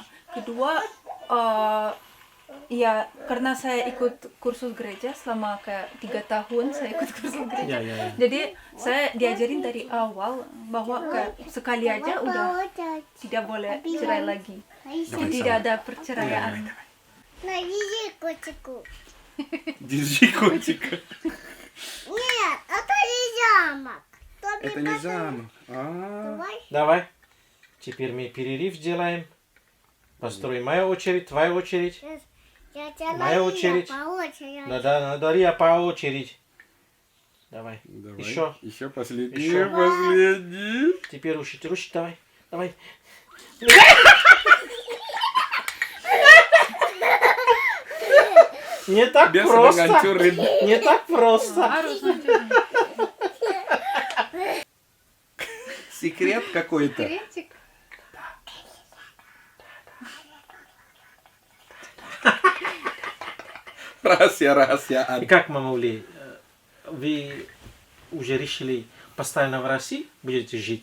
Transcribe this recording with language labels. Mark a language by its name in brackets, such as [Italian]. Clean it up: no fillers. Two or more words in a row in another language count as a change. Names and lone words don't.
[Indonesian] Kedua, ya karena saya ikut kursus gereja selama kayak 3 tahun saya ikut kursus gereja. Jadi saya diajarin dari awal bahwa kayak sekali aja udah tidak boleh cerai lagi. Jadi tidak ada perceraian. Jijiko чика. [Russian] Нет, это не замок. Это не замок. Давай. Теперь мы перерыв сделаем. Построим моя очередь, твоя очередь. Моя очередь. Да, Дарья по очередь. Давай. Еще. Еще последний. Еще. Последний. Теперь рушить, давай. Давай. Не так [Indonesian] Dia sedang [Russian] просто. [Indonesian] ngancurin. [Russian] Не так просто. [Indonesian] Harus hancurin. [Russian] Секрет какой-то. Секретик. [Indonesian] Раhasia-rahasiaan. [Russian] И как, Мама Ули, вы уже решили постоянно в России будете жить?